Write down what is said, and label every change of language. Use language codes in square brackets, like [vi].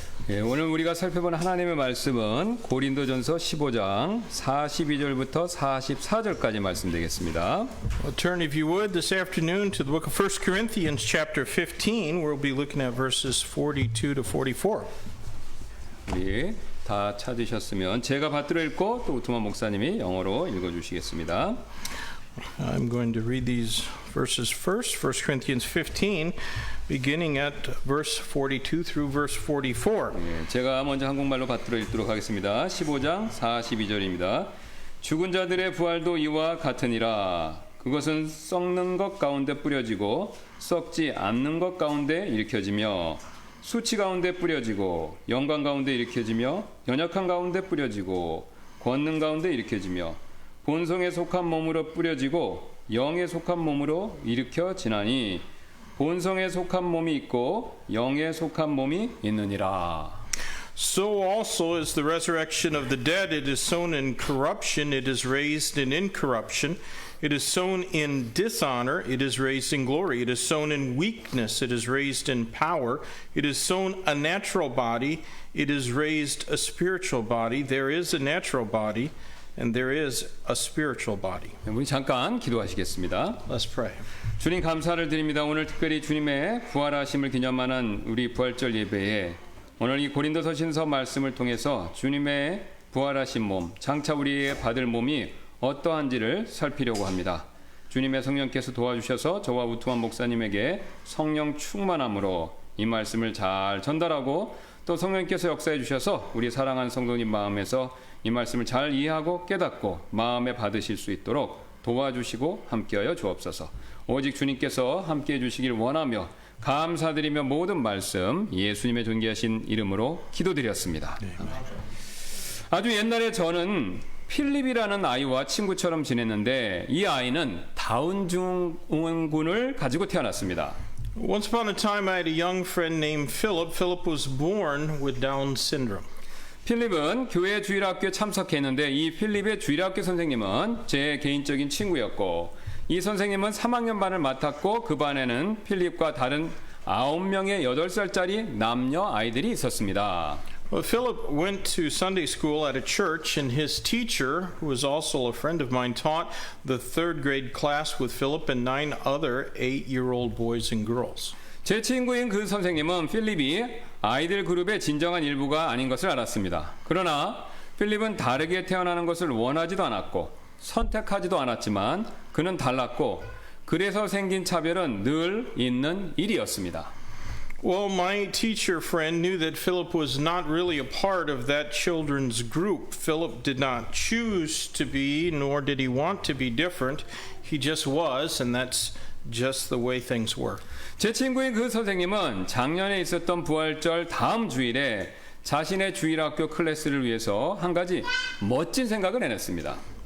[ko] 예, 오늘 우리가 살펴본 하나님의 말씀은 고린도전서 15장 42절부터 44절까지 말씀 되겠습니다. [en] Well, turn, if you would, this afternoon to the book of 1 Corinthians chapter 15. We'll be looking at verses 42 to 44. [ko] 우리 다 찾으셨으면 제가 받들어 읽고 또 우투만 목사님이 영어로 읽어주시겠습니다. [en] I'm going to read these verses first, 1 Corinthians 15, beginning at verse 42 through verse 44. [ko] 예, 제가 먼저 한국말로 받들어 읽도록 하겠습니다. 15장 42절입니다. 죽은 자들의 부활도 이와 같으니라. 그것은 썩는 것 가운데 뿌려지고 썩지 않는 것 가운데 일으켜지며 수치 가운데 뿌려지고 영광 가운데 일으켜지며 연약한 가운데 뿌려지고 권능 가운데 일으켜지며 본성에 속한 몸으로 뿌려지고 영에 속한 몸으로 일으켜지나니 본성에 속한 몸이 있고 영에 속한 몸이 있느니라. [en] So also is the resurrection of the dead. It is sown in corruption, it is raised in incorruption. It is sown in dishonor, it is raised in glory. It is sown in weakness, it is raised in power. It is sown a natural body, it is raised a spiritual body. There is a natural body, and there is a spiritual body. [ko] 우리 잠깐 기도하시겠습니다. [en] Let's pray. [ko] 주님 감사를 드립니다. 오늘 특별히 주님의 부활하심을 기념하는 우리 부활절 예배에 오늘 이 고린도서 신서 말씀을 통해서 주님의 부활하신 몸, 장차 우리의 받을 몸이 어떠한지를 살피려고 합니다. 주님의 성령께서 도와주셔서 저와 우투만 목사님에게 성령 충만함으로 이 말씀을 잘 전달하고 또 성령께서 역사해 주셔서 우리 사랑하는 성도님 마음에서 이 말씀을 잘 이해하고 깨닫고 마음에 받으실 수 있도록 도와주시고 함께하여 주옵소서. 오직 주님께서 함께해 주시길 원하며 감사드리며 모든 말씀 예수님의 존귀하신 이름으로 기도드렸습니다. 아주 옛날에 저는 필립이라는 아이와 친구처럼 지냈는데 이 아이는 다운 증후군을 가지고 태어났습니다. [en] Once upon a time, I had a young friend named Philip. Philip was born with Down syndrome. [ko] 필립은 교회 주일학교에 참석했는데 이 필립의 주일학교 선생님은 제 개인적인 친구였고 이 선생님은 3학년 반을 맡았고 그 반에는 필립과 다른 9명의 8살짜리 남녀 아이들이 있었습니다. [en] Well, Philip went to Sunday school at a church, and his teacher, who was also a friend of mine, taught the third grade class with Philip and 9 other 8-year-old boys and girls. [ko] 제 친구인 그 선생님은 필립이 아이들 그룹의 진정한 일부가 아닌 것을 알았습니다. 그러나 필립은 다르게 태어나는 것을 원하지도 않았고 선택하지도 않았지만 그는 달랐고 그래서 생긴 차별은 늘 있는 일이었습니다. [en] Well, my teacher friend knew that Philip was not really a part of that children's group. Philip did not choose to be, nor did he want to be different. He just was, and that's just the way things were. [ko] 제 친구인 그 선생님은 작년에 있었던 부활절 다음 주일에 자신의 주일학교 클래스를 위해서 한 가지 멋진 생각을 해냈습니다.